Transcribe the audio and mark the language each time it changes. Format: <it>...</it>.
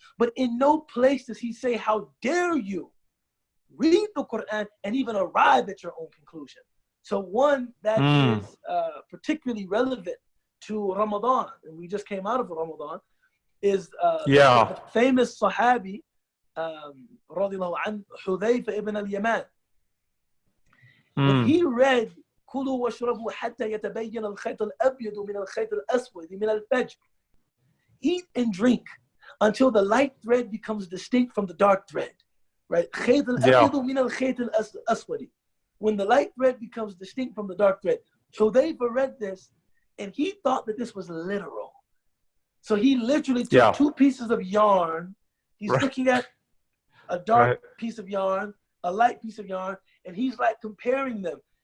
<en>But in no place does he say, how dare you read the Quran and even arrive at your own conclusion. So one that is particularly relevant to Ramadan, and we just came out of Ramadan, is the famous Sahabi, radiallahu anhu, Hudhayfa ibn al-Yaman. When he read</en> <ar>كُلُوا وَاشْرَبُوا حَتَّى يَتَبَيَّنَ الْخَيْطُ الْأَبْيَضُ مِنَ الْخَيْطِ الْأَسْوَدِ مِنَ الْفَجْرِ.</ar> <en>Eat and drink until the light thread becomes distinct from the dark thread. Right?</en> <ar>خَيْطُ الْأَبْيَضُ مِنَ الْخَيْطِ الْأَسْوَدِ.</ar> <en>When the light thread becomes distinct from the dark thread. Hudhayfa read this and he thought that this was literal. So he literally took two pieces of yarn. He's looking at a dark piece of yarn, a light piece of yarn, and he's like comparing them.</en>